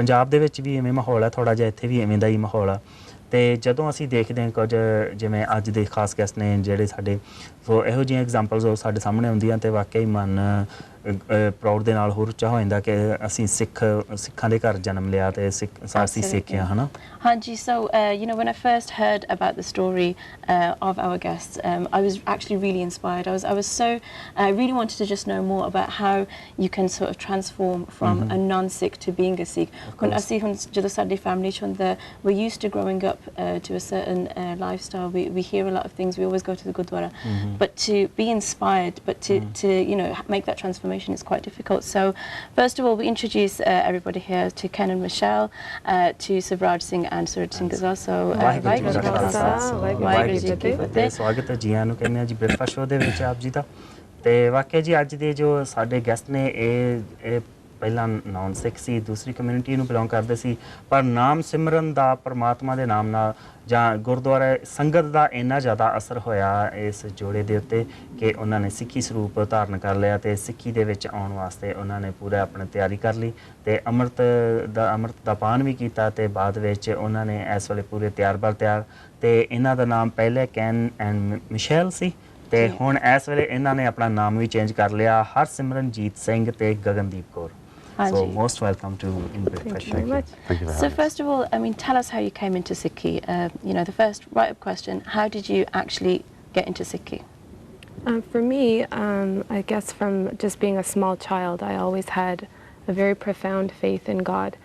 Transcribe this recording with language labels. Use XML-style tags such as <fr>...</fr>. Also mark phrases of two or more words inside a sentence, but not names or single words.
<pa>ਪੰਜਾਬ ਦੇ ਵਿੱਚ ਵੀ ਇਵੇਂ ਮਾਹੌਲ ਹੈ, ਥੋੜ੍ਹਾ ਜਿਹਾ ਇੱਥੇ ਵੀ ਇਵੇਂ ਦਾ ਹੀ ਮਾਹੌਲ ਆ। ਤੇ ਜਦੋਂ ਅਸੀਂ ਦੇਖਦੇ ਹਾਂ ਕੁਝ ਜਿਵੇਂ ਅੱਜ ਦੇ ਖਾਸ ਗੈਸਟ ਨੇ ਜਿਹੜੇ ਸਾਡੇ, ਸੋ ਇਹੋ ਜਿਹੀਆਂ ਐਗਜ਼ਾਮਪਲਸ ਉਹ ਸਾਡੇ ਸਾਹਮਣੇ ਆਉਂਦੀਆਂ ਤੇ ਵਾਕਈ ਮਨ ਪ੍ਰਾਊਡ ਦੇ ਨਾਲ ਹੋਰ ਉੱਚਾ ਹੋ ਜਾਂਦਾ ਕਿ ਅਸੀਂ ਸਿੱਖਾਂ ਦੇ ਘਰ ਜਨਮ ਲਿਆ ਤੇ ਅਸੀਂ ਸਿੱਖਿਆ ਹੈ ਨਾ। ਹਾਂਜੀ,</pa> <en>so when I first heard about the story of our guests, I was actually really inspired. I really wanted to just know more about how you can sort of transform from a non-Sikh to being a Sikh.</en> <pa>When ਅਸੀਂ ਹੁਣ ਜਦੋਂ ਸਾਡੀ ਫੈਮਿਲੀ 'ਚ ਹੁੰਦਾ,</pa> <en>we're used to growing up to a certain lifestyle. We hear a lot of things. We always go to the Gurdwara, but to be inspired, but to make that transformation is quite difficult. So first of all, we introduce everybody here to Ken and Michelle, to Suvraj Singh and Suraj Singh as well.</en> <pa>So ਵਾਹਿਗੁਰੂ ਜੀ ਕਾ ਖਾਲਸਾ, ਵਾਹਿਗੁਰੂ ਜੀ ਕੀ ਫਤਿਹ। ਸਵਾਗਤ ਹੈ ਜੀ ਆਇਆਂ ਨੂੰ ਕਹਿੰਦੇ ਆ ਜੀ</pa> <en>breakfast show</en> <pa>ਦੇ ਵਿੱਚ ਆਪ ਜੀ ਦਾ। ਤੇ ਵਾਕਿਆ ਜੀ ਅੱਜ ਦੇ ਜੋ ਸਾਡੇ ਗੈਸਟ ਨੇ ਇਹ ਪਹਿਲਾਂ</pa> <en>non Sikh</en> <pa>ਸੀ, ਦੂਸਰੀ ਕਮਿਊਨਿਟੀ ਨੂੰ ਬਿਲੋਂਗ ਕਰਦੇ ਸੀ, ਪਰ ਨਾਮ ਸਿਮਰਨ ਦਾ ਪਰਮਾਤਮਾ ਦੇ ਨਾਮ ਨਾਲ ਜਾਂ ਗੁਰਦੁਆਰਾ ਸੰਗਤ ਦਾ ਇੰਨਾ ਜ਼ਿਆਦਾ ਅਸਰ ਹੋਇਆ ਇਸ ਜੋੜੇ ਦੇ ਉੱਤੇ ਕਿ ਉਹਨਾਂ ਨੇ ਸਿੱਖੀ ਸਰੂਪ ਧਾਰਨ ਕਰ ਲਿਆ ਤੇ ਸਿੱਖੀ ਦੇ ਵਿੱਚ ਆਉਣ ਵਾਸਤੇ ਉਹਨਾਂ ਨੇ ਪੂਰਾ ਆਪਣੀ ਤਿਆਰੀ ਕਰ ਲਈ ਤੇ ਅੰਮ੍ਰਿਤ ਦਾ ਪਾਨ ਵੀ ਕੀਤਾ ਤੇ ਬਾਅਦ ਵਿੱਚ ਉਹਨਾਂ ਨੇ ਇਸ ਵੇਲੇ ਪੂਰੇ ਤਿਆਰ ਤੇ ਇਹਨਾਂ ਦਾ ਨਾਮ ਪਹਿਲੇ ਕੈਨ ਐਂਡ ਮਿਸ਼ੈਲ ਸੀ ਤੇ ਹੁਣ ਇਸ ਵੇਲੇ ਇਹਨਾਂ ਨੇ ਆਪਣਾ ਨਾਮ ਵੀ ਚੇਂਜ ਕਰ ਲਿਆ, ਹਰਸਿਮਰਨਜੀਤ ਸਿੰਘ ਤੇ ਗਗਨਦੀਪ ਕੌਰ।</pa> <en>So most welcome to Thank you very much. Thank you for So first of all, I mean, tell us how you came into Sikhi. The first right-up question, how did you actually get into Sikhi? For me, I guess from just being a small child, I always had a very profound faith in God.</en>